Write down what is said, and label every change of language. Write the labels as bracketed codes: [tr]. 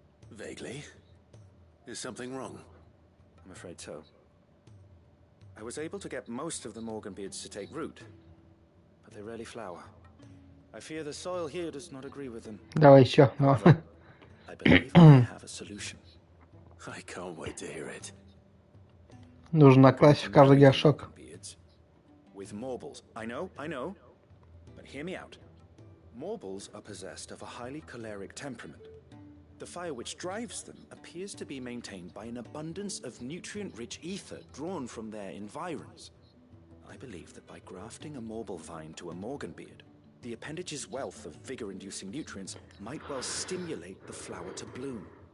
[en] Vaguely. Is something wrong? I'm afraid so. I was able to get most of the Morganbeards to take root, but they rarely flower. I fear the soil here does not agree with them. [ru] Давай еще. [en] However, I believe I have a solution. I can't wait to hear it. [ru] Нужно класть в каждый горшок. [en] With Morbles. I know. But hear me out. Morbles are possessed of a highly choleric temperament. The fire which drives them appears to be maintained by an abundance of nutrient-rich ether drawn from their environs. I believe that by grafting a Morble vine to a Morganbeard, the appendage's wealth of vigor-inducing nutrients might well stimulate the flower to bloom.